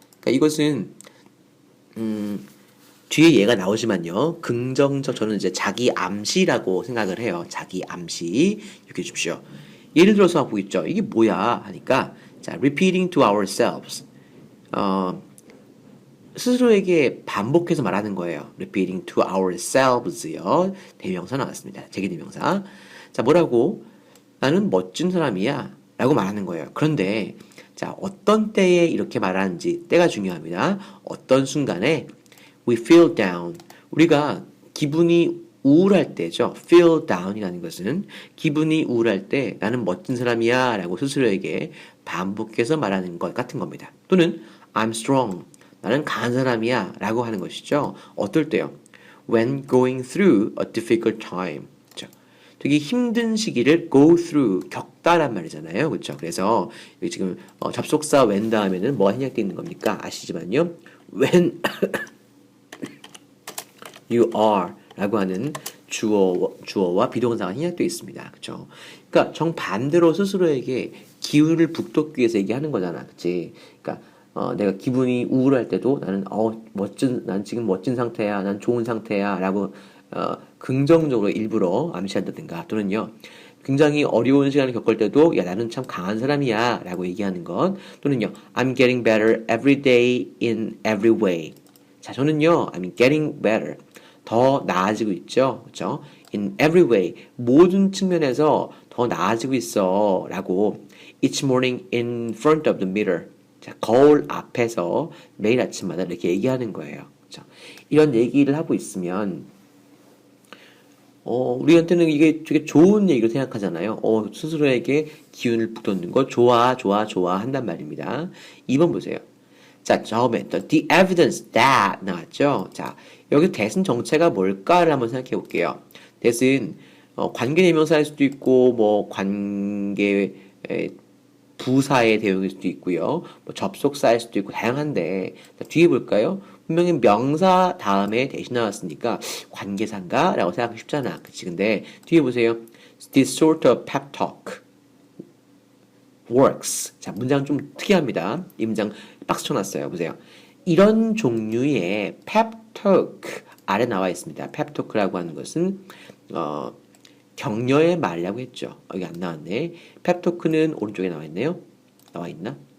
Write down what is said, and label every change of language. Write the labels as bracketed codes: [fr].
[ko] 그러니까 이것은 뒤에 얘가 나오지만요. 긍정적 저는 이제 자기 암시라고 생각을 해요. 자기 암시 이렇게 해주십시오. 예를 들어서 하고 있죠. 이게 뭐야 하니까 자, [en] repeating to ourselves [ko] 스스로에게 반복해서 말하는 거예요. [en] repeating to ourselves [ko] 요. 대명사 나왔습니다. 제기대명사. 자, 뭐라고? 나는 멋진 사람이야 라고 말하는 거예요. 그런데 자, 어떤 때에 이렇게 말하는지 때가 중요합니다. 어떤 순간에 [en] we feel down. [ko] 우리가 기분이 우울할 때죠. feel down이라는 것은 기분이 우울할 때 나는 멋진 사람이야 라고 스스로에게 반복해서 말하는 것 같은 겁니다. 또는 [en] I'm strong. [ko] 나는 강한 사람이야 라고 하는 것이죠. 어떨 때요? [en] When going through a difficult time. [ko] 되게 힘든 시기를 go through, 겪다란 말이잖아요. 그렇죠? 그래서 여기 지금 접속사 when 다음에는 뭐가 생략되어 있는 겁니까? 아시지만요. [en] when you are [ko] 라고 하는 주어와 비동사가 생략되어 있습니다. 그렇죠? 그러니까 정반대로 스스로에게 기운을 북돋기 위해서 얘기하는 거잖아. 그치? 그러니까 내가 기분이 우울할 때도 나는 난 지금 멋진 상태야. 난 좋은 상태야. 라고 긍정적으로 일부러 암시한다든가 또는요. 굉장히 어려운 시간을 겪을 때도 야 나는 참 강한 사람이야 라고 얘기하는 것 또는요. [en] I'm getting better every day in every way. [ko] 자, 저는요. [en] I'm getting better. [ko] 더 나아지고 있죠. 그렇죠? [en] In every way. [ko] 모든 측면에서 더 나아지고 있어 라고 [en] each morning in front of the mirror. [ko] 자, 거울 앞에서 매일 아침마다 이렇게 얘기하는 거예요. 그렇죠? 이런 얘기를 하고 있으면 우리한테는 이게 되게 좋은 얘기로 생각하잖아요. 스스로에게 기운을 북돋는 거 좋아 한단 말입니다. 2번 보세요. 자, 처음에 [en] the evidence that [ko] 나왔죠. 자, 여기 that은 정체가 뭘까를 한번 생각해 볼게요. that은 관계대명사일 수도 있고 뭐 관계 부사의 대용일 수도 있고요. 뭐 접속사일 수도 있고 다양한데 자, 뒤에 볼까요? 분명히 명사 다음에 대신 나왔으니까 관계사인가? 라고 생각하기 쉽잖아. 그치? 근데 뒤에 보세요. [en] This sort of pep talk works. [ko] 자, 문장 좀 특이합니다. 이 문장 박스 쳐놨어요. 보세요. 이런 종류의 pep talk 아래 나와 있습니다. pep talk라고 하는 것은 격려의 말이라고 했죠. 여기 안 나왔네. pep talk는 오른쪽에 나와 있네요. 나와 있나?